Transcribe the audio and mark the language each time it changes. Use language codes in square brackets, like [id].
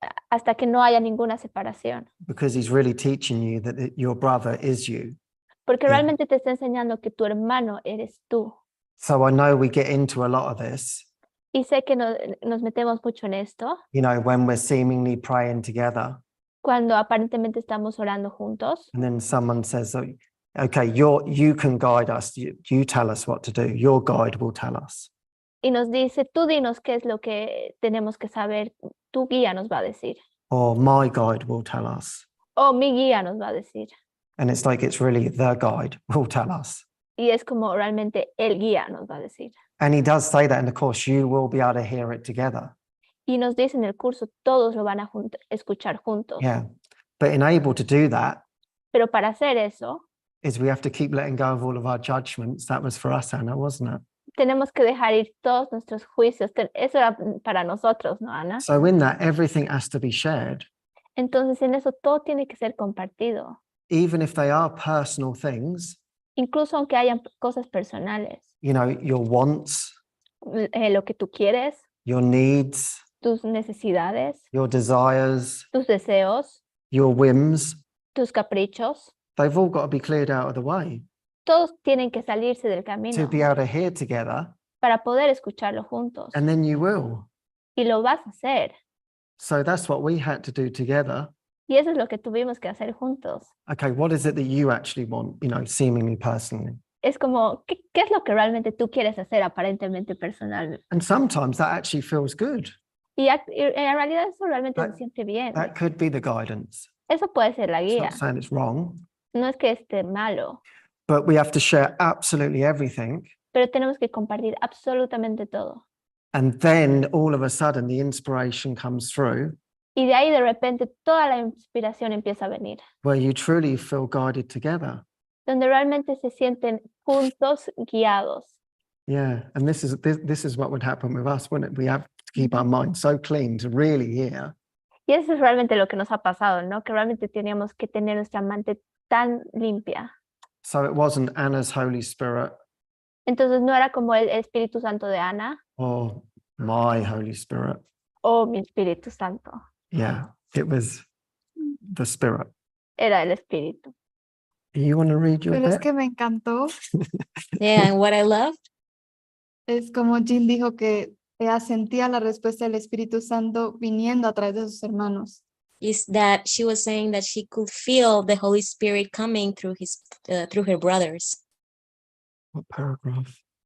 [es] Hasta que no haya ninguna separación. [en] because he's really teaching you that your brother is you. [es] Porque [en] Yeah. [es] realmente te está enseñando que tu hermano eres tú. [en] So I know we get into a lot of this, [es] Y sé que nos metemos mucho en esto [en] when we're seemingly praying together [es] cuando aparentemente estamos orando juntos. [en] and then someone says, "Oh, okay, you can guide us. You tell us what to do. Your guide will tell us." [es] Y nos dice, tú dinos qué es lo que tenemos que saber. Tu guía nos va a decir. [en] Or my guide will tell us. [es] O mi guía nos va a decir. [en] And it's like it's really the guide will tell us. [es] Y es como realmente el guía nos va a decir. [en] And he does say that in the course, you will be able to hear it together. [es] Y nos dice en el curso, todos lo van a escuchar juntos. [en] Yeah. But able to do that [es] Pero para hacer eso, [en] is we have to keep letting go of all of our judgments. That was for us, Anna, wasn't it? [es] tenemos que dejar ir todos nuestros juicios. Eso era para nosotros, ¿no, Ana? [en] So in that, everything has to be shared, [es] Entonces, en eso todo tiene que ser compartido, [en] even if they are personal things, [es] incluso aunque hayan cosas personales. [en] you know, your wants, [es] Lo que tú quieres, [en] your needs, [es] tus necesidades, [en] your desires, [es] tus deseos, [en] your whims, [es] tus caprichos, [en] they've all got to be cleared out of the way [es] todos tienen que salirse del [en] to [es] camino [en] be able to hear together, [es] para poder escucharlo juntos. [en] and then you will. [es] Y lo vas a hacer. [en] So that's what we had to do together. [es] Y eso es lo que tuvimos que hacer juntos. [en] Okay, what is it that you actually want, you know, seemingly personally? [es] Es como, ¿qué es lo que realmente tú quieres hacer aparentemente personal? [en] And sometimes that actually feels good. [es] Y en realidad eso realmente se siente bien. [en] That could be the guidance. [es] Eso puede ser la [en] It's [es] guía. [en] not saying it's wrong, [es] No es que esté malo, [en] but we have to share absolutely everything. [es] pero tenemos que compartir absolutamente todo. [en] And then all of a sudden the inspiration comes through [es] Y de ahí de repente toda la inspiración empieza a venir, [en] where you truly feel guided together. [es] donde realmente se sienten juntos, guiados. [en] Yeah, and this is what would happen with us, wouldn't it? We have to keep our minds so clean to really hear. [es] Y eso es realmente lo que nos ha pasado, ¿no? Que realmente teníamos que tener nuestra mente tan limpia. [en] So it wasn't Anna's Holy Spirit [es] Entonces no era como el Espíritu Santo de Ana [en] or my Holy Spirit. [es] o mi Espíritu Santo. [en] Yeah, it was the Spirit. [es] Era el Espíritu. [en] You want to read your [es] Pero es [en] bit? [es] que me encantó. [en] Yeah, and what I loved [es] Es como Jill dijo que ella sentía la respuesta del Espíritu Santo viniendo a través de sus hermanos. [en] is that she was saying that she could feel the Holy Spirit coming through through her brothers. What paragraph?